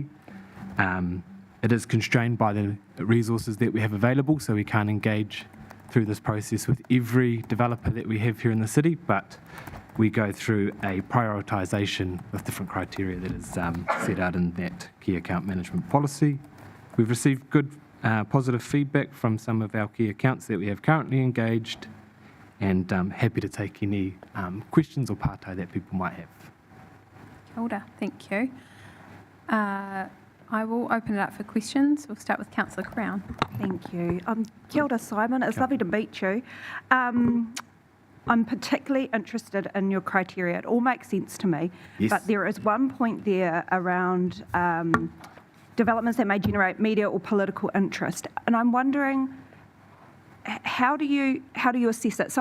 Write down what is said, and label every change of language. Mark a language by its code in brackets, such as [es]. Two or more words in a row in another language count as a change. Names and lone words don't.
[en] It is constrained by the resources that we have available, so we can't engage through this process with every developer that we have here in the city, but we go through a prioritisation with different criteria that is set out in that key account management policy. We've received good positive feedback from some of our key accounts that we have currently engaged, and happy to take any questions or partai that people might have. [mi] Kia ora, [en] thank you. I will open it up for questions. We'll start with Councillor Crown. Thank you. [mi] Kia ora, [en] Simon. It's lovely to meet you. I'm particularly interested in your criteria. It all makes sense to me. Yes. But there is one point there around developments that may generate media or political interest. And I'm wondering, how do you assess it?